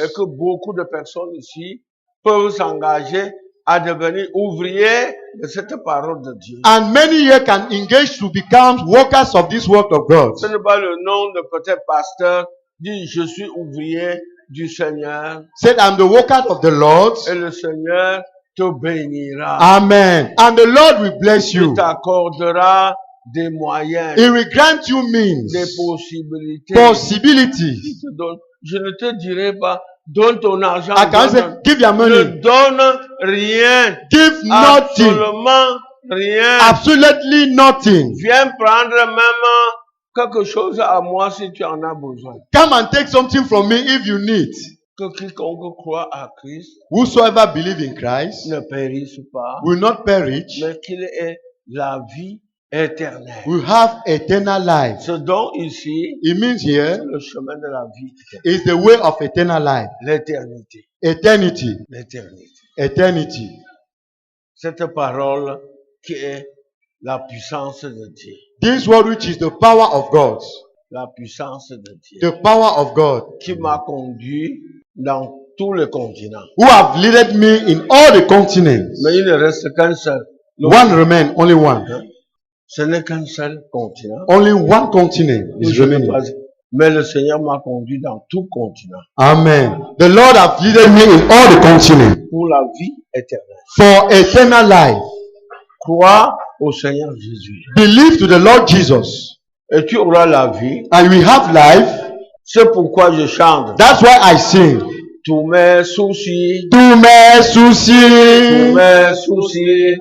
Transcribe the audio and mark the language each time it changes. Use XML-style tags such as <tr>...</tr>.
<fr>Et que beaucoup de personnes ici peuvent s'engager à devenir ouvriers de cette parole de Dieu.</fr> <en>And many here can engage to become workers of this work of God.</en> <fr>Ce n'est pas le nom de peut-être pasteur, dit je suis ouvrier du Seigneur</fr> <en>Said, I'm the worker of the Lord.</en> <fr>et le Seigneur te bénira. Amen.</fr> <en>And the Lord will bless you.</en> <fr>Il t'accordera des moyens,</fr> <en>He will grant you means,</en> <fr>des possibilités.</fr> <en>possibilities.</en> <fr>Il te donne. Je ne te dirai pas, donne ton argent.</fr> <en>I can say,</en> <fr>donne.</fr> <en>give your</en> <fr>Ne</fr> <en>money.</en> <fr>donne rien.</fr> <en>Give nothing.</en> <fr>Absolument rien.</fr> <en>Absolutely nothing.</en> <fr>Viens prendre même quelque chose à moi si tu en as besoin.</fr> <en>Come and take something from me if you need.</en> <fr>Que quiconque croit à Christ</fr> <en>Whosoever believe in Christ</en> <fr>ne périsse pas,</fr> <en>will not perish,</en> <fr>mais qu'il ait la vie éternelle.</fr> <en>will have eternal life.</en> <fr>Ce don ici,</fr> <en>It means here</en> <fr>c'est le chemin de la vie éternelle.</fr> <en>is the way of eternal life.</en> <fr>L'éternité.</fr> <en>Eternity.</en> <fr>L'éternité.</fr> <en>Eternity.</en> <fr>Cette parole qui est la puissance de Dieu.</fr> <en>This word which is the power of God.</en> <fr>La puissance de Dieu.</fr> <en>The power of God.</en> <fr>Qui m'a conduit dans tous les continents.</fr> <en>Who have led me in all the continents.</en> <fr>Mais il ne reste qu'un seul.</fr> <en>One remain, only one.</en> <fr>Ce n'est qu'un seul continent.</fr> <en>Only one continent is</en> <fr>Je n'ai</fr> <en>remaining.</en> <fr>pas- Mais le Seigneur m'a conduit dans tout continent Amen.</fr> <en>The Lord have led me in all the continents</en> <fr>pour la vie éternelle.</fr> <en>for eternal life.</en> <fr>Crois au Seigneur Jésus</fr> <en>Believe to the Lord Jesus</en> <fr>et tu auras la vie.</fr> <en>and we have life.</en> <fr>C'est pourquoi je chante.</fr> <en>That's why I sing.</en> <fr>Tous mes soucis, Tous mes soucis, tous mes soucis,</fr>